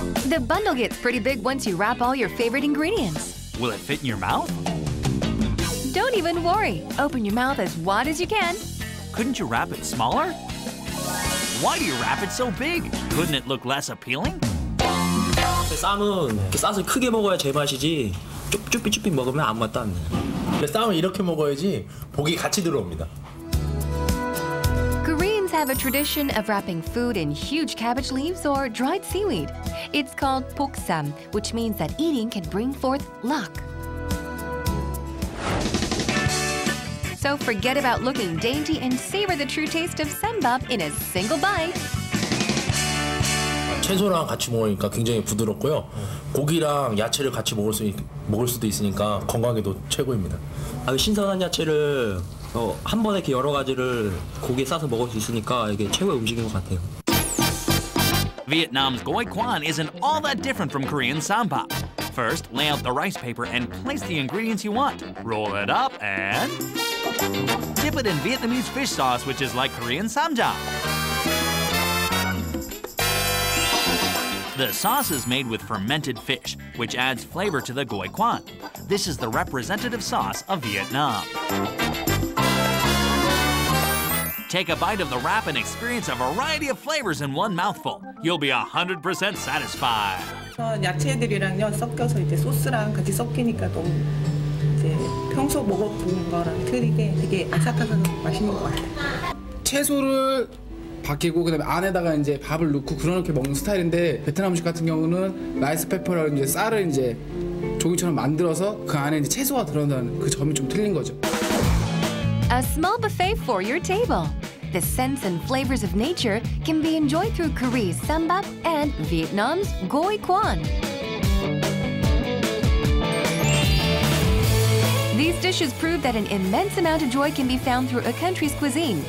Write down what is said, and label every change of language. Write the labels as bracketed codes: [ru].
[en] The bundle gets pretty big once you wrap all your favorite ingredients. Will it fit in your mouth? Don't even worry. Open your mouth as wide as you can. Couldn't you wrap it smaller? Why do you wrap it so big? Couldn't it look less appealing? [ko] 쌈은 이렇게 싸서 크게 먹어야 제맛이지 쭈삐쭈삐 먹으면 아무 맛도 안 나요. 쌈은 이렇게 먹어야지 복이 같이 들어옵니다. [en] Koreans have a tradition of wrapping food in huge cabbage leaves or dried seaweed. It's called boksam, which means that eating can bring forth luck. So forget about looking dainty and savor the true taste of ssambap in a single bite. [ko] 채소랑 같이 먹으니까 굉장히 부드럽고요. 고기랑 야채를 같이 먹을 수도 있으니까 건강에도 최고입니다. 신선한 야채를 한 번에 이렇게 여러 가지를 고기에 싸서 먹을 수 있으니까 이게 최고의 음식인 것 같아요. [en] Vietnam's Goigguon isn't all that different from Korean Ssambap. First, lay out the rice paper and place the ingredients you want. Roll it up and dip it in Vietnamese fish sauce, which is like Korean Ssambap. The sauce is made with fermented fish, which adds flavor to the Goigguon. This is the representative sauce of Vietnam. Take a bite of the wrap and experience a variety of flavors in one mouthful. You'll be 100% satisfied. [ko] 야채들이랑요 섞여서 이제 소스랑 같이 섞이니까 너무 이제 평소 먹어본 거랑 틀리게 되게 아삭아삭하고 맛있는 것 같아요. 채소를 바뀌고 그다음에 안에다가 이제 밥을 넣고 그렇게 먹는 스타일인데 베트남 음식 같은 경우는 라이스 페퍼라는 이제 쌀을 이제 종이처럼 만들어서 그 안에 이제 채소가 들어간다는 그 점이 좀 틀린 거죠. [en] A small buffet for your table. The scents and flavors of nature can be enjoyed through Korea's Ssambap and Vietnam's Goigguon. These dishes prove that an immense amount of joy can be found through a country's cuisine.